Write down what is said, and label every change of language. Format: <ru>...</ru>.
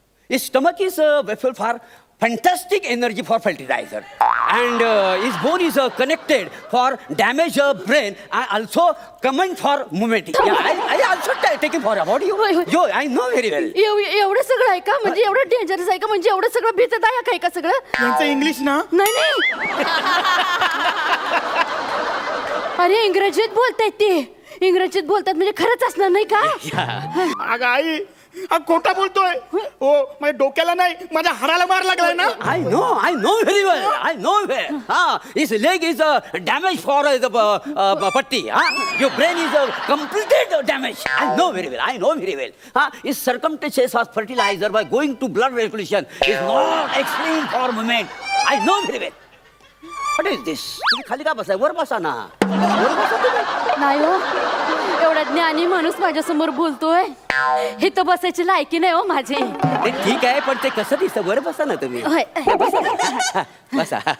<en>His stomach is vessel for fantastic energy for fertilizer, and his bone is connected for damage brain. I also comment for movement. Yeah, I also taking for about you.</en> <mr>होय, होय.</mr> <en>Yo, I know very well.</en> <mr>एवढं सगळं आहे का? म्हणजे एवढं dangerous आहे का? म्हणजे एवढं सगळं भीतदायक आहे का सगळं? यांचं इंग्लिश ना नाही अरे इंग्रजीत बोलतायत ते. इंग्रजीत बोलतात म्हणजे खरंच असणार नाही का? अगं आई हा खोटा बोलतोय. हो माझ्या डोक्याला नाही माझ्या हाडाला मार लागलाय ना.</mr> <en>I know very well. I know well. His leg is damaged for the patti. Your brain is completed damage. I know very well. His circumstances of fertilizer by going to blood circulation is not explained for moment. I know very well. What is this?</en> <mr>तुम्ही खाली का बसाय वर बसा ना. वर बसा तुम्ही. नाही हो एवढा ज्ञानी माणूस माझ्या समोर बोलतोय. हे तर बसायची लायकी नाही हो माझी. ते ठीक आहे पण ते कसं दिसतं वर बसा ना तुम्ही. होय. बसा.</mr>